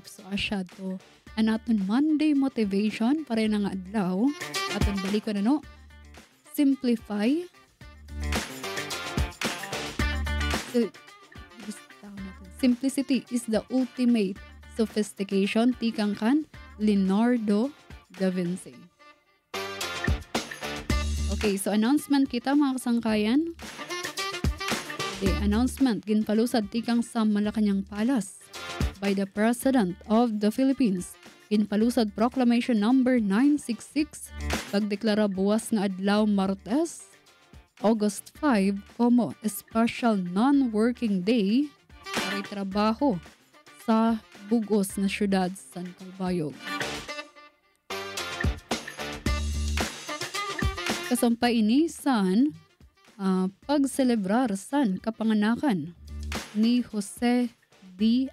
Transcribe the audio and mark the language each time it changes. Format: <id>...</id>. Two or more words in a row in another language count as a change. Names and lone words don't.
<war>So asya to anaton</war> <en>Monday motivation</en> <war>para na nga adlaw. Aton balik ko na no.</war> <en>Simplify. Simplicity is the ultimate sophistication.</en> <war>Tikang kan Leonardo da Vinci. Okay, so announcement kita mga kasangkayan.</war> <en>The announcement</en> <war>ginpalusad tikang sa</war> <en>Malacañang Palace by the President of the Philippines.</en> <war>Ginpalusad</war> <en>Proclamation number</en> <war>966 pagdeklara buwas nga adlaw Martes, August 5 como</war> <en>special non-working day</en> <war>para trabaho sa bugos na syudad San Calbayog. Kasampay ini san pagselebrar san kapanganakan ni Jose D.</war>